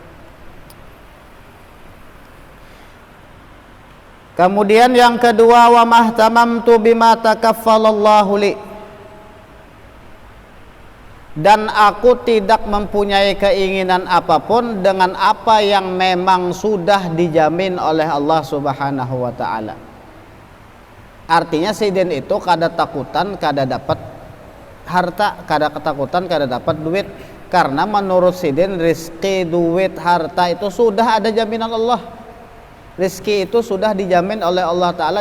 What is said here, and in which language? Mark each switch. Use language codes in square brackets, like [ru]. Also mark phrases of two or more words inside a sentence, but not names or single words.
[id] Kemudian yang kedua, [ar] وما اهتممت بما تكفل الله لي, [id] dan aku tidak mempunyai keinginan apapun dengan apa yang memang sudah dijamin oleh Allah Subhanahu wa taala. [bjn] Artinya sidin itu kada takutan kada dapat harta, kada ketakutan kada dapat duit, karena menurut sidin rizki, duit, harta itu sudah ada jaminan Allah. [id] Rizki itu sudah dijamin oleh Allah Ta'ala.